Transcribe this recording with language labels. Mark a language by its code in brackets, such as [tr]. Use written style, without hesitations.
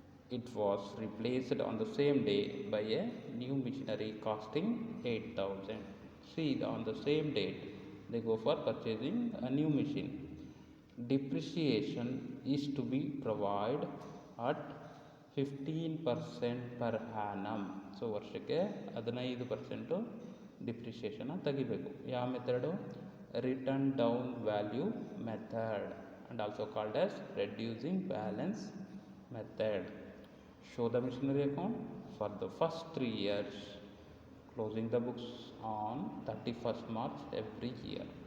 [en] It was replaced on the same day by a new machinery costing 8,000. See, on the same date they go for purchasing a new machine. Depreciation is to be provided at 15% per annum. [kn] So ವರ್ಷಕ್ಕೆ 15% depreciation ತೆಗಿಬೇಕು. ಯಾವ method? [en] Written down value method, and also called as reducing balance method. Show the machinery account for the first 3 years, closing the books on 31st March every year.